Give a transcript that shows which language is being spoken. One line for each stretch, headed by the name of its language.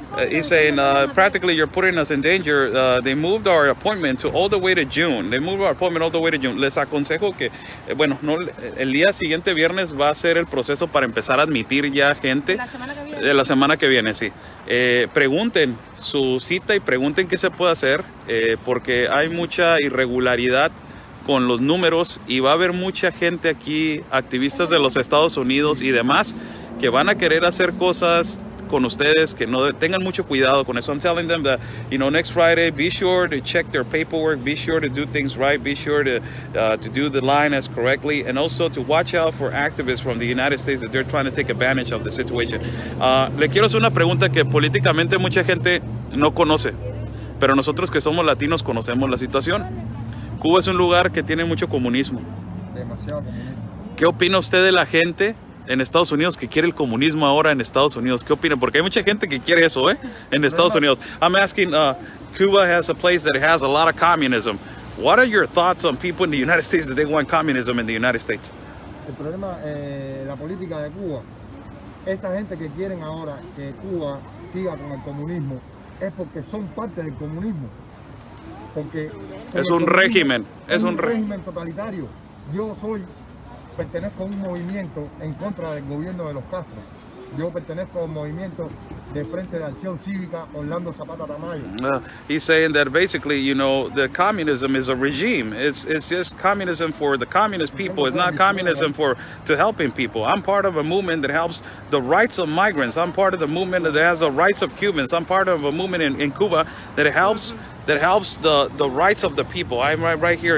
English: He's saying practically you're putting us in danger. They moved our appointment to all the way to June.
Spanish: Les aconsejo que, bueno, no, el día siguiente viernes va a ser el proceso para empezar a admitir ya gente. De la semana que viene, sí. Pregunten su cita y pregunten qué se puede hacer, porque hay mucha irregularidad con los números y va a haber mucha gente aquí, activistas de los Estados Unidos y demás, que van a querer hacer cosas con ustedes, que no tengan mucho cuidado con eso.
English: I'm telling them that, you know, next Friday, be sure to check their paperwork, be sure to do things right, be sure to do the line as correctly, and also to watch out for activists from the United States that they're trying to take advantage of the situation.
Spanish: Le quiero hacer una pregunta que políticamente mucha gente no conoce, pero nosotros que somos latinos conocemos la situación. Cuba es un lugar que tiene mucho comunismo. Demasiado comunismo. ¿Qué opina usted de la gente en Estados Unidos que quiere el comunismo ahora en Estados Unidos? ¿Qué opinan? Porque hay mucha gente que quiere eso, en Estados Unidos.
English: I'm asking, Cuba has a place that has a lot of communism. What are your thoughts on people in the United States that they want communism in the United States?
Spanish: El problema, la política de Cuba, esa gente que quieren ahora que Cuba siga con el comunismo, es porque son parte del comunismo. Porque es un régimen. Es un régimen totalitario. Yo soy pertenezco a un movimiento en contra del gobierno de los Castro. Yo pertenezco al movimiento de Frente de Acción Cívica Orlando Zapata Tamayo.
English: He's saying that basically, you know, the communism is a regime. It's just communism for the communist people. It's not communism to helping people. I'm part of a movement that helps the rights of migrants. I'm part of the movement that has the rights of Cubans. I'm part of a movement in Cuba that helps the rights of the people. I'm right here.